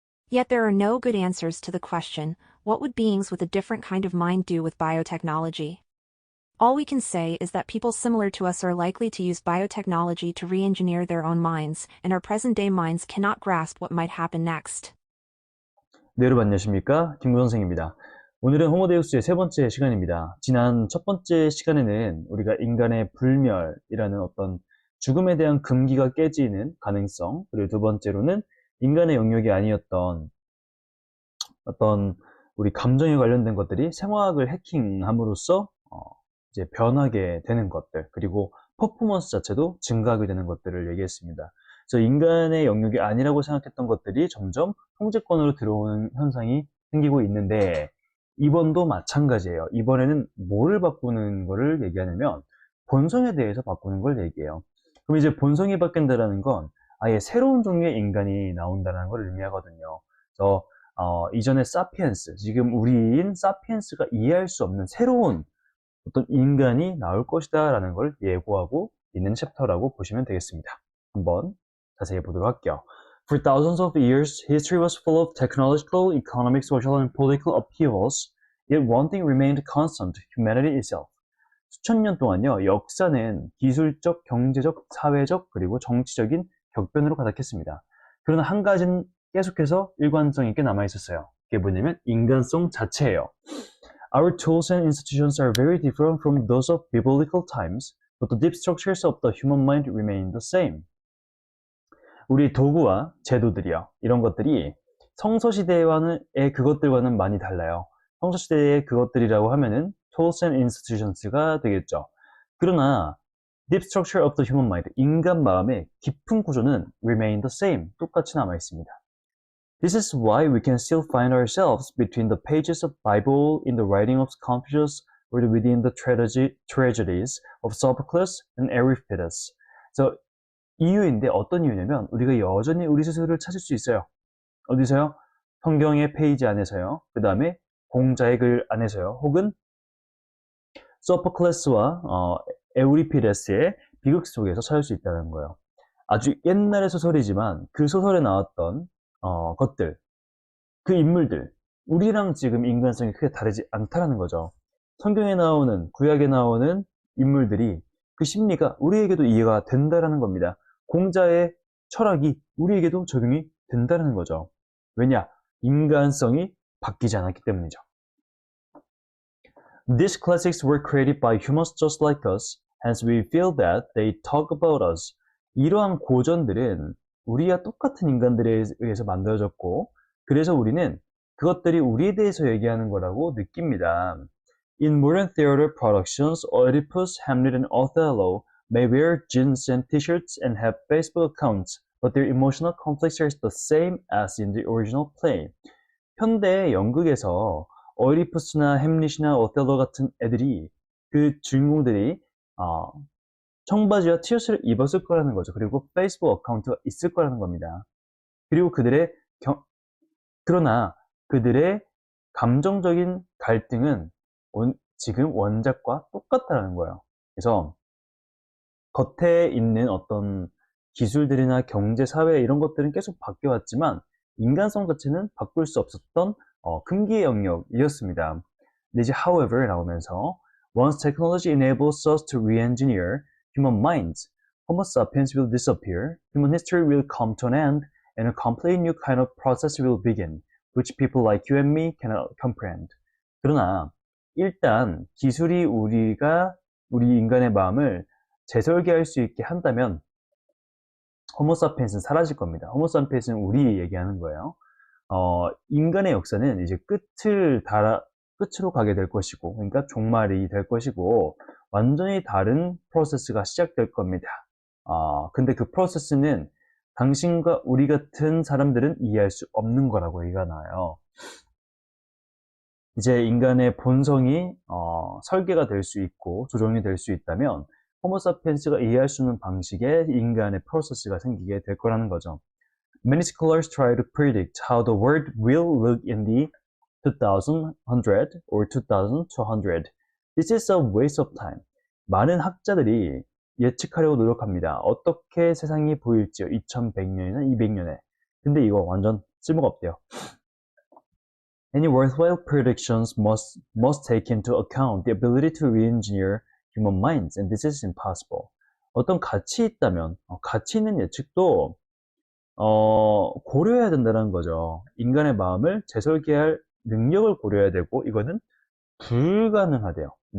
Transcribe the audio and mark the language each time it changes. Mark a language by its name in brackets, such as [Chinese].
[English] Yet there are no good answers to the question, what would beings with a different kind of mind do with biotechnology? All we can say is that people similar to us are likely to use biotechnology to re-engineer their own minds, and our present-day minds cannot grasp what might happen next. [Korean] 네, 여러분 안녕하십니까? 김구 선생입니다. 오늘은 호모데우스의 세 번째 시간입니다. 지난 첫 번째 시간에는 우리가 인간의 불멸이라는 어떤 죽음에 대한 금기가 깨지는 가능성, 그리고 두 번째로는 인간의 영역이 아니었던 어떤 우리 감정에 관련된 것들이 생화학을 해킹함으로써 이제 변하게 되는 것들, 그리고 퍼포먼스 자체도 증가하게 되는 것들을 얘기했습니다. 그래서 인간의 영역이 아니라고 생각했던 것들이 점점 통제권으로 들어오는 현상이 생기고 있는데, 이번도 마찬가지예요. 이번에는 뭐를 바꾸는 거를 얘기하냐면 본성에 대해서 바꾸는 걸 얘기해요. 그럼 이제 본성이 바뀐다는 건 아예 새로운 종류의 인간이 나온다는 걸 의미하거든요. 그래서 이전에 사피엔스, 지금 우리인 사피엔스가 이해할 수 없는 새로운 어떤 인간이 나올 것이다 라는 걸 예고하고 있는 챕터라고 보시면 되겠습니다. 한번 자세히 보도록 할게요. [English] For thousands of years, history was full of technological, economic, social, and political upheavals. Yet one thing remained constant: humanity itself. [Korean] 수천 년 동안요, 역사는 기술적, 경제적, 사회적, 그리고 정치적인 격변으로 가득했습니다. 그러나 한 가지는 계속해서 일관성 있게 남아있었어요. 그게 뭐냐면 인간성 자체예요. [English] Our tools and institutions are very different from those of biblical times, but the deep structures of the human mind remain the same. [Korean] 우리 도구와 제도들이요, 이런 것들이 성서시대의 그것들과는 많이 달라요. 성서시대의 그것들이라고 하면은 [English] tools and institutions [Korean] 가 되겠죠. 그러나 [English] deep structure of the human mind, [Korean] 인간 마음의 깊은 구조는 [English] remain the same, [Korean] 똑같이 남아 있습니다. [English] This is why we can still find ourselves between the pages of Bible, in the writing of Confucius, or within the tragedies of Sophocles and Euripides. [Korean] 그래서 이유인데, 어떤 이유냐면 우리가 여전히 우리 스스로를 찾을 수 있어요. 어디서요? 성경의 페이지 안에서요. 그 다음에 공자의 글 안에서요. 혹은 소포클레스와 에우리피데스의 비극 속에서 찾을 수 있다는 거예요. 아주 옛날의 소설이지만 그 소설에 나왔던 것들, 그 인물들, 우리랑 지금 인간성이 크게 다르지 않다는 거죠. 성경에 나오는, 구약에 나오는 인물들이 그 심리가 우리에게도 이해가 된다는 겁니다. 공자의 철학이 우리에게도 적용이 된다는 거죠. 왜냐? 인간성이 바뀌지 않았기 때문이죠. [English] These classics were created by humans just like us, hence we feel that they talk about us. [Korean] 이러한 고전들은 우리와 똑같은 인간들에 의해서 만들어졌고, 그래서 우리는 그것들이 우리에 대해서 얘기하는 거라고 느낍니다. [English] In modern theater productions, Oedipus, Hamlet, and Othello may wear jeans and t-shirts and have Facebook accounts, but their emotional conflicts are the same as in the original play. [Korean] 현대 연극에서 오이디푸스나 햄릿이나 오텔로 같은 애들이, 그 주인공들이 청바지와 티셔츠를 입었을 거라는 거죠. 그리고 페이스북 어카운트가 있을 거라는 겁니다. 그리고 그러나 그들의 감정적인 갈등은 지금 원작과 똑같다는 거예요. 그래서 겉에 있는 어떤 기술들이나 경제, 사회 이런 것들은 계속 바뀌어왔지만 인간성 자체는 바꿀 수 없었던 금기의 영역이었습니다. 근데 이제 [English] however [Korean] 나오면서 [English] once technology enables us to re-engineer human minds, Homo sapiens will disappear, human history will come to an end, and a completely new kind of process will begin, which people like you and me cannot comprehend. [Korean] 그러나 일단 기술이 우리 인간의 마음을 재설계할 수 있게 한다면 호모사피엔스는 사라질 겁니다. 호모사피엔스는 우리 얘기하는 거예요. 인간의 역사는 이제 끝으로 가게 될 것이고, 그러니까 종말이 될 것이고, 완전히 다른 프로세스가 시작될 겁니다. 근데 그 프로세스는 당신과 우리 같은 사람들은 이해할 수 없는 거라고 얘기가 나와요. 이제 인간의 본성이 설계가 될 수 있고 조정이 될 수 있다면 호모사피엔스가 이해할 수 있는 방식의 인간의 프로세스가 생기게 될 거라는 거죠. [English] Many scholars try to predict how the world will look in the 2100 or 2200. This is a waste of time. [Korean] 많은 학자들이 예측하려고 노력합니다. 어떻게 세상이 보일지요. 2100년이나 200년에. 근데 이거 완전 쓸모가 없대요. [English] Any worthwhile predictions must take into account the ability to re-engineer human minds, and this is impossible. [Korean] 어떤 가치 있다면, 가치 있는 예측도 고려해야 된다는 거죠. 인간의 마음을 재설계할 능력을 고려해야 되고, 이거는 불가능하대요.